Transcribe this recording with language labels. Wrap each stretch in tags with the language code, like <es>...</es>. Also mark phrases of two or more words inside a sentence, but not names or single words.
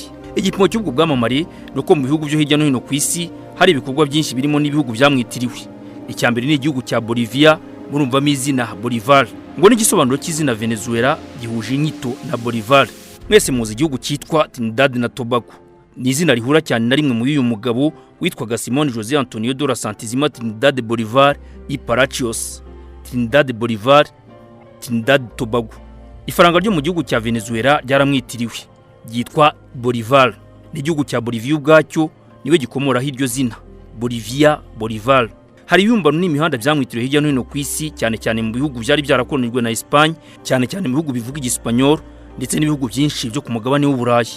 <rw>Igipimo cy'ubwo bwamamare nuko mu bihugu byo hirya no hino ku isi hari ibikorwa byinshi birimo n'ibihugu byamwitiriwe. Icyambere ni igihugu cya Bolivia, murumvamo izina Bolívar, ngo n'igisobanuro cy'izina Venezuela gihuje inyito na Bolívar. Mwese muzi igihugu cyitwa Trinidad na Tobago. Ni izina rihura cyane na rimwe muri uyu mugabo witwaga Simón José Antonio dos Santos Trinidad Bolívar y Palacios. Trinidad Bolívar, Trinidad Tobago. Ifaranga ryo mu gihugu cya Venezuela ryaramwitiriwe, ryitwa Bolívar. n'igihugu cya Bolivia ubwacyo niwe gikomoraho iryo zina Bolivia, Bolivar. Hari ibibumbano n'imihanda byamwitiriwe hirya no hino ku isi, cyane cyane mu bihugu byari byarakolonijwe na Espagne, cyane cyane mu bihugu bivuga igisipanyol ndetse n'ibihugu byinshi byo ku mugabane w'Uburayi.</rw>